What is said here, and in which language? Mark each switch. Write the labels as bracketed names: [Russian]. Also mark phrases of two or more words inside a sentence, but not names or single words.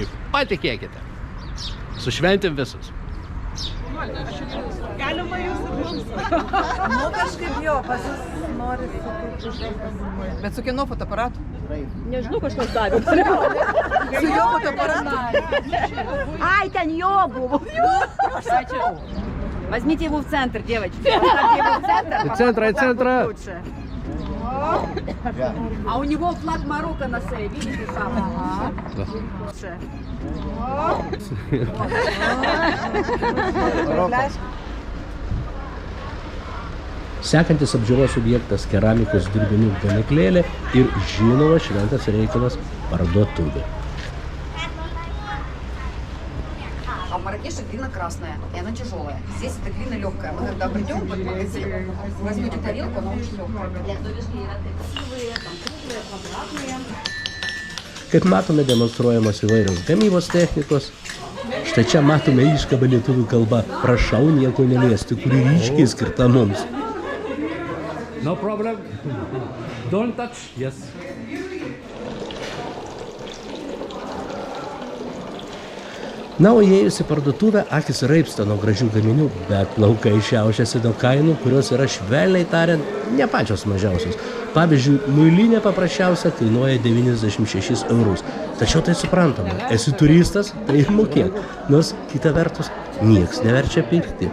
[Lithuanian] Patikėkite. Su šventėm visus. Galima jūs ir mums. Nu kažkaip jo, pas jūs nori su... Bet su kieno fotoaparatu? Nežinau, kažkas davė. Su jo fotoaparatu? Ай, ten jo buvo. [Russian] Возьмите его в центр, девочки. Поставьте его в центр. Центра. Лучше. А у него флаг Марокко на шее, видите сам? Лучше. [Lithuanian] Sekantis apžiūros objektas keramikos dirbinių gamyklėlė ir žinoma šventas reikalas parduotuvė. [Russian] А в Маракеше глина красная, и она тяжелая. Здесь эта глина легкая. Мы когда придем в магазин, возьмете тарелку, она очень легкая. Красивые, там круглые, квадратные. [Lithuanian] Kaip matome, demonstruojamos įvairios gamybos technikos. Štai čia matome iškabą lietuvių kalba "Prašau nieko neliesti", kuri ryškiai skirta mums. [English] No problem. Don't touch. Yes. [Lithuanian] Na, o įėjus į parduotuvę, akis raibsta nuo gražių gaminių, bet plaukai šiaušiasi nuo kainų, kurios yra švelniai tariant ne pačios mažiausios. Pavyzdžiui, muilinė paprasčiausia kainuoja 96 eurus. Tačiau tai suprantama, esi turistas, tai ir mokėk. Nors kita vertus, nieks neverčia pirkti.